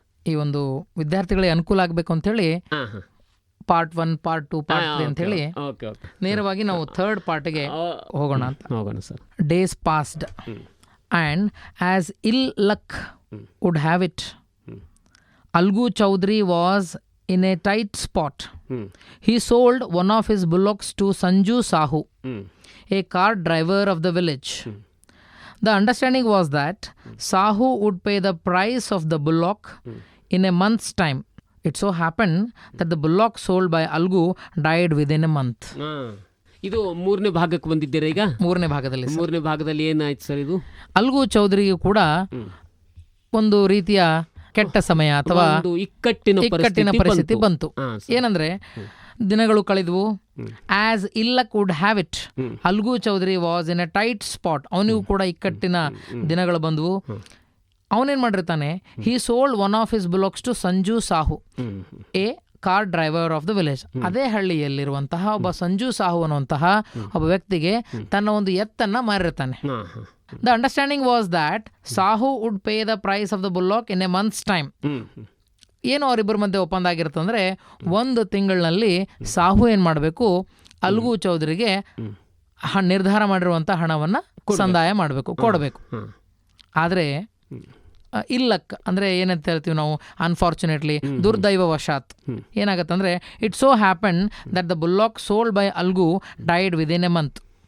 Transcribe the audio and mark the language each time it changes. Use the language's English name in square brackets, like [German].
[Kannada] ಈ ಒಂದು ವಿದ್ಯಾರ್ಥಿಗಳಿಗೆ ಅನುಕೂಲ ಆಗಬೇಕು ಅಂಥೇಳಿ ಪಾರ್ಟ್ 1, ಪಾರ್ಟ್ 2, ಪಾರ್ಟ್ 3 ಅಂಥೇಳಿ ನೇರವಾಗಿ ನಾವು ಥರ್ಡ್ ಪಾರ್ಟ್ಗೆ ಹೋಗೋಣ sir. [English] Days passed and as ill luck would have it, Algu Chowdhury was in a tight spot. He sold one of his bullocks to Sanju Sahu, a cart driver of the village. The understanding was that Sahu would pay the price of the bullock in a month's time. It so happened that the bullock sold by Algu died within a month. [Kannada] ಇದು ಮೂರನೇ ಭಾಗಕ್ಕೆ ಬಂದಿದ್ದೀರಾ ಈಗ? ಮೂರನೇ ಭಾಗದಲ್ಲಿ ಏನಾಯ್ತು sir ಇದು? Algo ಚೌಧರಿಗೂ ಕೂಡ ಒಂದು ರೀತಿಯ ಕೆಟ್ಟ ಸಮಯ ಅಥವಾ ಇಕ್ಕಟ್ಟಿನ ಪರಿಸ್ಥಿತಿ ಬಂತು. ಏನಂದ್ರೆ ದಿನಗಳು ಕಳೆದವು. [English] As ill luck would have it, Algu Chowdhury was in a tight spot. [Kannada] ಅವನಿಗೂ ಕೂಡ ಇಕ್ಕಟ್ಟಿನ ದಿನಗಳು ಬಂದವು. ಅವನೇನ್ ಮಾಡಿರ್ತಾನೆ, [English] He sold one of his bullocks to Sanju Sahu, a car driver of the village. [Kannada] ಅದೇ ಹಳ್ಳಿಯಲ್ಲಿರುವಂತಹ ಒಬ್ಬ ಸಂಜು ಸಾಹು ಅನ್ನುವಂತಹ ಒಬ್ಬ ವ್ಯಕ್ತಿಗೆ ತನ್ನ ಒಂದು ಎತ್ತನ್ನ ಮಾರಿರ್ತಾನೆ. [English] The understanding was that Sahu would pay the price of the bullock in a month's time. [Kannada] ಏನು ಅವರಿಬ್ಬರ ಮಧ್ಯೆ ಒಪ್ಪಂದ ಆಗಿರುತ್ತಂದ್ರೆ, ಒಂದು ತಿಂಗಳಿನಲ್ಲಿ ಸಾಹು ಏನು ಮಾಡಬೇಕು, ಅಲ್ಗು ಚೌಧರಿಗೆ ನಿರ್ಧಾರ ಮಾಡಿರುವಂಥ ಹಣವನ್ನು ಸಂದಾಯ ಮಾಡಬೇಕು, ಕೊಡಬೇಕು. ಆದರೆ ಇಲ್ಲಕ್ ಅಂದರೆ ಏನಂತ ಹೇಳ್ತೀವಿ ನಾವು, unfortunately, ದುರ್ದೈವವಶಾತ್ ಏನಾಗತ್ತಂದರೆ, [English] It so happen that the bullock sold by Algu died within a month.